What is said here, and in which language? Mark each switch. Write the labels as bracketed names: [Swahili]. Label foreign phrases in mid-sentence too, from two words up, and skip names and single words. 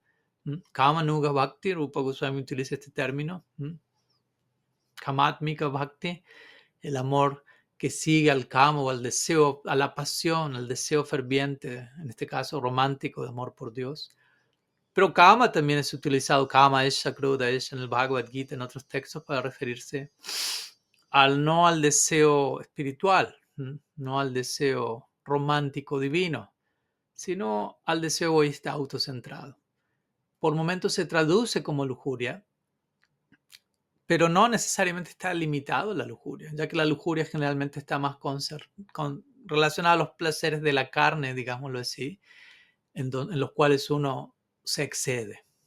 [Sanskrit] Kama Nuga Bhakti, [Spanish] Rupa Goswami utiliza este término. [Sanskrit] Kamatmika Bhakti, [Spanish] el amor que sigue al kama o al deseo, a la pasión, al deseo ferviente, en este caso romántico de amor por Dios. Pero kama también es utilizado, [Sanskrit] kama esha, krodha esha, [Spanish] en el Bhagavad Gita, en otros textos, para referirse no al deseo espiritual, no al deseo romántico divino, sino al deseo egoísta autocentrado. Por momentos se traduce como lujuria, pero no necesariamente está limitado a la lujuria, ya que la lujuria generalmente está más relacionada a los placeres de la carne, digámoslo así, en los cuales uno se excede.